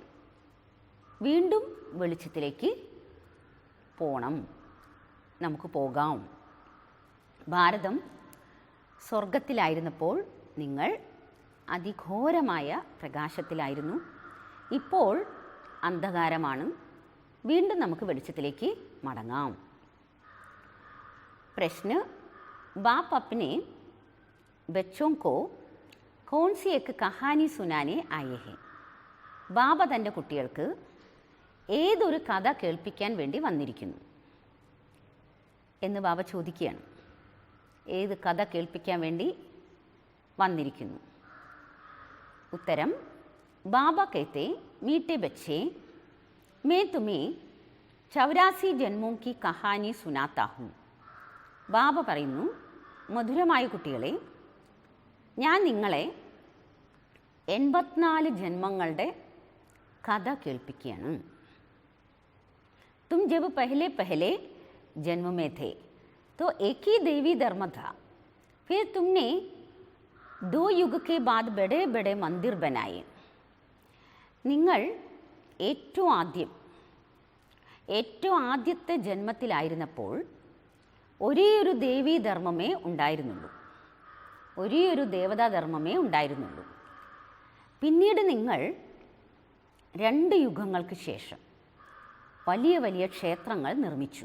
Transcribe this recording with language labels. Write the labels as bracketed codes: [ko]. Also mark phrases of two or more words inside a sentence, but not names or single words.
[ml] വീണ്ടും വെളിച്ചത്തിലേക്ക് പോകണം, നമുക്ക് പോകാം. ഭാരതം സ്വർഗത്തിലായിരുന്നപ്പോൾ നിങ്ങൾ അതിഘോരമായ പ്രകാശത്തിലായിരുന്നു. ഇപ്പോൾ അന്ധകാരമാണ്, വീണ്ടും നമുക്ക് വെളിച്ചത്തിലേക്ക് മടങ്ങാം. [hi] प्रश्न, बाप अपने बच्चों को कौन सी एक कहानी सुनाने आए हैं? [ml] ബാബ തൻ്റെ കുട്ടികൾക്ക് ഏതൊരു കഥ കേൾപ്പിക്കാൻ വേണ്ടി വന്നിരിക്കുന്നു എന്ന് ബാബ ചോദിക്കുകയാണ്. ഏത് കഥ കേൾപ്പിക്കാൻ വേണ്ടി വന്നിരിക്കുന്നു? [hi] उत्तरम, बाबा कहते, मीठे बच्चे, मैं तुम्हें 84 जन्मों की कहानी सुनाता हूँ. [ml] ബാബ പറയുന്നു, മധുരമായ കുട്ടികളെ, ഞാൻ നിങ്ങളെ 84 ജന്മങ്ങളുടെ കഥ കേൾപ്പിക്കുകയാണ്. [hi] तुम जब पहले पहले जन्म में थे तो एक ही देवी धर्म था. फिर तुमने 2 युग के बाद बड़े बड़े मंदिर बनाए. [ml] നിങ്ങൾ ഏറ്റവും ആദ്യത്തെ ജന്മത്തിലായിരുന്നപ്പോൾ ഒരേ ഒരു ദേവീധർമ്മമേ ഉണ്ടായിരുന്നുള്ളൂ, ഒരേ ഒരു ദേവതാധർമ്മമേ ഉണ്ടായിരുന്നുള്ളൂ. പിന്നീട് നിങ്ങൾ 2 യുഗങ്ങൾക്ക് ശേഷം വലിയ വലിയ ക്ഷേത്രങ്ങൾ നിർമ്മിച്ചു.